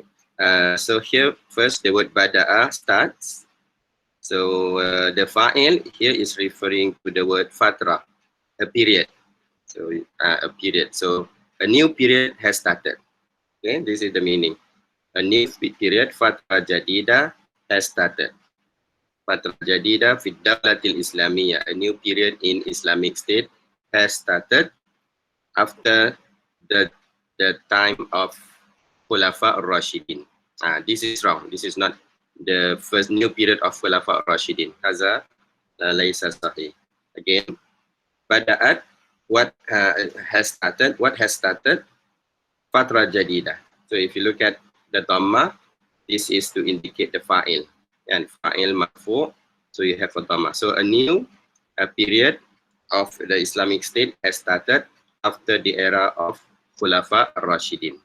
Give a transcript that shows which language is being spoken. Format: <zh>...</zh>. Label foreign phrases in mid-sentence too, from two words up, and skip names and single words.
<en>So here first the word Bada'a starts. So the fa'il here is referring to the word fatra, a period. So a period. So a new period has started. Okay, this is the meaning. A new period,</en> <ar>فترة جديدة,</ar> <en>has started.</en> <ar>فترة جديدة في الدولة الإسلامية,</ar> <en>a new period in Islamic state has started after the time of Khulafa ar-Rashidin. This is wrong. This is not the first new period of Khulafa ar-Rashidin.</en> <ar>هذا ليس صحيح.</ar> <en>Again, bada'at, what has started? What has started?</en> <ar>فترة جديدة.</ar> <en>So if you look at the dhamma, this is to indicate the fa'il. And</en> <ar>فاعل مرفوع,</ar> <en>so you have a dhamma. So a new period of the Islamic state has started after the era of Khulafa ar-Rashidin.</en>